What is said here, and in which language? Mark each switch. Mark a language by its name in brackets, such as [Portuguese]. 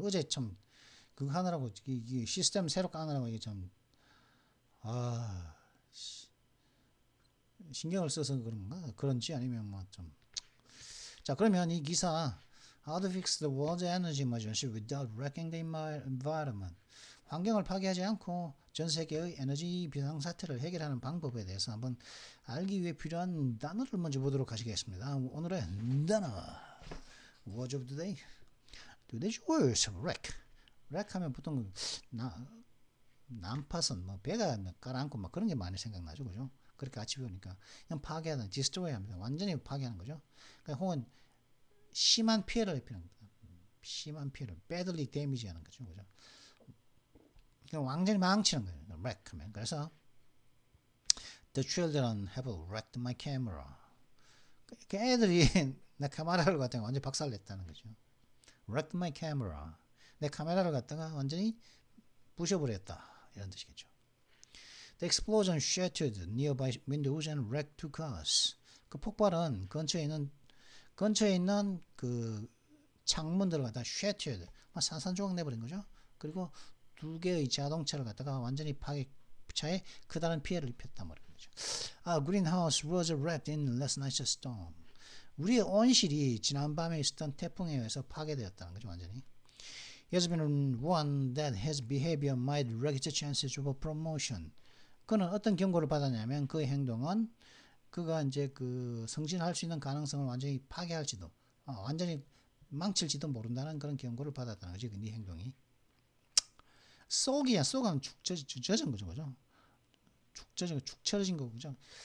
[Korean] 어제 참 그거 하느라고 이 시스템 새로 까느라고 이게 참 신경을 써서 그런가? 그런지 아니면 자, 그러면 이 기사 [English] How to fix the world's energy emergency without wrecking the environment. [Korean] 환경을 파괴하지 않고 전 세계의 에너지 비상사태를 해결하는 방법에 대해서 한번 알기 위해 필요한 단어를 먼저 보도록 하시겠습니다. 오늘의 단어 [English] Word of the day. Today's words, wreck. [Korean] wreck 하면 보통 난파선, 배가 깔아앉고 그런 게 많이 생각나죠, 그죠? 그렇게 같이 배우니까 그냥 파괴하는, destroy 합니다. 완전히 파괴하는 거죠. 그러니까 혹은 심한 피해를 입히는 겁니다. 심한 피해를 [English] badly damage [Korean] 하는 거죠, 그죠? 그럼 완전히 망치는 거예요. [English] wreck [Korean] 하면. 그래서 [English] the children have wrecked my camera. [Korean] 그 애들이 내 카메라를 갖다가 완전히 박살냈다는 거죠. [English] wrecked my camera. [Korean] 내 카메라를 갖다가 완전히 부셔버렸다. 이런 뜻이겠죠. [English] The explosion shattered nearby windows and wrecked two cars. [Korean] 그 폭발은 근처에 있는 그 창문들을 갖다가 shattered, 산산조각 내버린 거죠. 그리고 두 개의 자동차를 갖다가 완전히 차에 크다는 피해를 입혔단 말이죠. [English] Our greenhouse was wrecked in last night's storm. [Korean] 우리의 온실이 지난밤에 있었던 태풍에 의해서 파괴되었다는 거죠, 완전히. [English] He has been one that his behavior might wreck the chances of a promotion. [Korean] 그는 어떤 경고를 받았냐면 그 행동은 그가 이제 그 승진할 수 있는 가능성을 완전히 파괴할지도, 완전히 망칠지도 모른다는 그런 경고를 받았다는 거지, 네 행동이. 쏘기야, 쏘가면 축 젖은 거죠, 그죠? 축 처진 거고, 그죠?